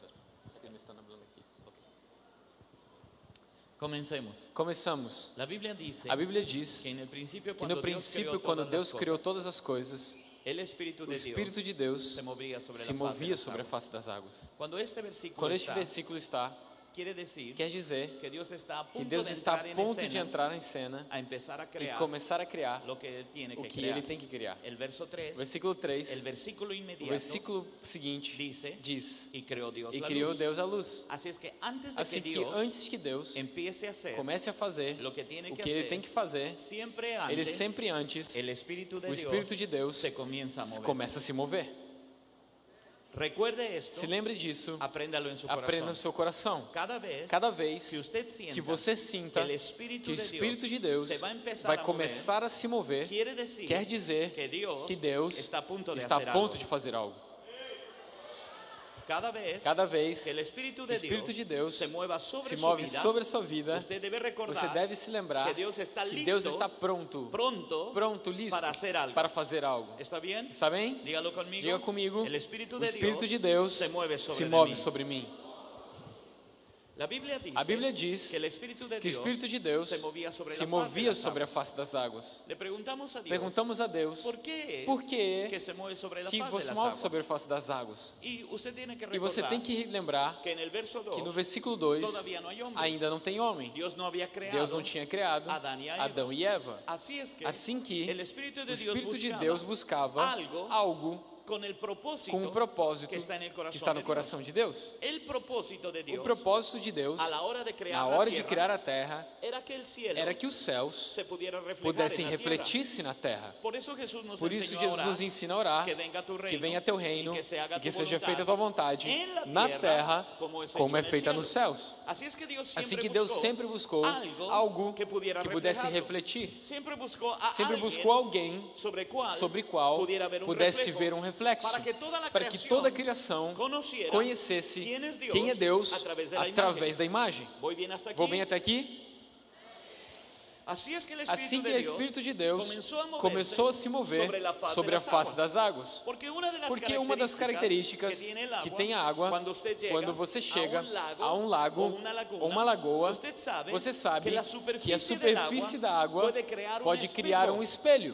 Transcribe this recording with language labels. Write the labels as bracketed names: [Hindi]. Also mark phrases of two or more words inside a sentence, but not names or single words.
[Spanish] Es que [Portuguese] me estão falando aqui. [Spanish] Comencemos. [Portuguese] Começamos. [Spanish] La Biblia dice [Portuguese] A Bíblia diz [Spanish] que en el principio, [Portuguese] que no princípio, quando Deus criou todas as coisas, [Spanish] el Espíritu [Portuguese] o [Spanish] de [Portuguese] Espírito [Spanish] Dios [Portuguese] de Deus [Spanish] se movía sobre [Portuguese] se [Spanish] la faz de [Portuguese] movia [Spanish] las [Portuguese] sobre a [Spanish] aguas. [Portuguese] face das águas. [Spanish] Cuando este versículo [Portuguese] Quando este [Spanish] está, [Portuguese] versículo está, [Spanish] quiere decir [Portuguese] quer dizer [Spanish] que Dios está a [Portuguese] que [Spanish] punto [Portuguese] Deus [Spanish] de [Portuguese] está [Spanish] entrar [Portuguese] a [Spanish] en [Portuguese] ponto de [Spanish] escena [Portuguese] entrar em cena [Spanish] a empezar a [Portuguese] e [Spanish] crear [Portuguese] começar a criar [Spanish] lo que Él tiene [Portuguese] o [Spanish] que [Portuguese] que [Spanish] crear. [Portuguese] Ele tem que criar. [Spanish] El verso 3, [Portuguese] Versículo 3, [Spanish] el versículo [Portuguese] o [Spanish] inmediato [Portuguese] versículo seguinte [Spanish] dice: y creó Dios [Portuguese] e [Spanish] la [Portuguese] criou [Spanish] luz. [Portuguese] Deus a luz. [Spanish] Así es que antes de [Portuguese] Assim [Spanish] que [Portuguese] que [Spanish] Dios [Portuguese] antes que Deus [Spanish] empiece a hacer [Portuguese] comece a fazer [Spanish] lo que tiene [Portuguese] o que que Ele [Spanish] hacer, [Portuguese] tem que fazer, [Spanish] siempre [Portuguese] Ele [Spanish] antes [Portuguese] sempre antes, [Spanish] el Espíritu de [Portuguese] o [Spanish] Dios [Portuguese] Espírito de Deus [Spanish] se comienza a mover. [Portuguese] começa a se mover. [Spanish] Recuerde esto, [Portuguese] Se lembre disso, [Spanish] apréndalo en su [Portuguese] aprenda no [Spanish] corazón. [Portuguese] seu coração. [Spanish] Cada vez Que usted sienta [Portuguese] que você sinta [Spanish] que el Espíritu [Portuguese] que o [Spanish] de [Portuguese] Espírito de [Spanish] Dios [Portuguese] Deus [Spanish] se va a empezar [Portuguese] vai [Spanish] a [Portuguese] começar a se mover, [Spanish] quiere decir [Portuguese] quer dizer [Spanish] que [Portuguese] que Deus [Spanish] está a punto de [Portuguese] está [Spanish] hacer [Portuguese] a ponto [Spanish] algo. [Portuguese] de fazer algo. [Spanish] Cada vez que el Espíritu [Portuguese] o Espírito de Deus [Spanish] se mueva sobre [Portuguese] se [Spanish] su [Portuguese] move [Spanish] vida, [Portuguese] sobre a sua vida, [Spanish] usted debe recordar [Portuguese] você deve se lembrar que Deus está [Spanish] que listo, [Portuguese] Deus está pronto, pronto listo para fazer algo. [Spanish] ¿Está bien? [Portuguese] Está bem? [Spanish] Dígalo conmigo. [Portuguese] Diga comigo. [Spanish] El Espíritu [Portuguese] O [Spanish] de [Portuguese] Espírito [Spanish] Dios [Portuguese] de Deus [Spanish] se mueve sobre, [Portuguese] se [Spanish] de [Portuguese] move [Spanish] mí. [Portuguese] sobre mim. [Spanish] La Biblia dice [Portuguese] A Bíblia diz [Spanish] que el Espíritu de [Portuguese] que o [Spanish] Dios [Portuguese] Espírito de Deus [Spanish] se movía sobre [Portuguese] se [Spanish] la faz de [Portuguese] movia [Spanish] las [Portuguese] sobre a [Spanish] aguas. [Portuguese] face das águas. [Spanish] Le preguntamos a Dios, [Portuguese] Perguntamos a Deus [Spanish] ¿por qué es [Portuguese] por que [Spanish] que se mueve sobre la [Portuguese] que [Spanish] faz de [Portuguese] você [Spanish] las [Portuguese] move [Spanish] aguas? [Portuguese] sobre a face das águas. [Spanish] Y usted tiene que [Portuguese] E você [Spanish] recordar [Portuguese] tem que lembrar [Spanish] que en el verso 2 [Portuguese] que no versículo 2 [Spanish] todavía no hay hombre. [Portuguese] ainda não tem homem. [Spanish] Dios no había creado [Portuguese] Deus não tinha criado [Spanish] Adán y a Eva. [Portuguese] Adão e Eva. [Spanish] Así es que [Portuguese] Assim que [Spanish] el Espíritu [Portuguese] o [Spanish] de Dios [Portuguese] Espírito de [Spanish] buscaba [Portuguese] Deus buscava [Spanish] algo [Portuguese] algo [Spanish] con el propósito [Portuguese] com o propósito [Spanish] que está en el corazón [Portuguese] que está no [Spanish] de Dios. [Portuguese] coração de Deus. [Spanish] El propósito de [Portuguese] O [Spanish] Dios [Portuguese] propósito de Deus, [Spanish] a la hora de crear [Portuguese] na [Spanish] la [Portuguese] hora de [Spanish] tierra, [Portuguese] criar a terra, [Spanish] era que el cielo [Portuguese] era que os céus [Spanish] se pudiera reflejar [Portuguese] pudessem [Spanish] en la tierra. [Portuguese] refletir-se na terra. [Spanish] Por eso Jesús nos [Portuguese] Por isso [Spanish] enseñó a [Portuguese] Jesus [Spanish] orar, [Portuguese] nos ensina a orar, [Spanish] que venga tu reino, [Portuguese] que venha teu reino [Spanish] y que se haga [Portuguese] e que [Spanish] tu [Portuguese] seja [Spanish] voluntad [Portuguese] feita a tua vontade [Spanish] en la [Portuguese] na [Spanish] tierra, [Portuguese] terra [Spanish] como es [Portuguese] como [Spanish] hecho [Portuguese] é [Spanish] en el [Portuguese] feita [Spanish] cielo. [Portuguese] nos céus. Assim que Deus Assim sempre que Deus buscou sempre buscou algo [Spanish] que pudiera [Portuguese] que pudesse [Spanish] reflejarlo. [Portuguese] refletir. Sempre buscou a Sempre alguém buscou alguém sobre qual pudiera ver pudesse ver um reflexo, para que toda a criação conhecesse quem é Deus através da imagem. [Spanish] Voy bien hasta [Portuguese] Vou [Spanish] aquí? [Portuguese] bem até aqui? Assim é que o Assim que o Espírito de Deus começou começou a se mover sobre a face das águas. Porque uma das características que tem a água, quando você chega a um lago ou uma lagoa, você sabe que a superfície da água pode criar um espelho.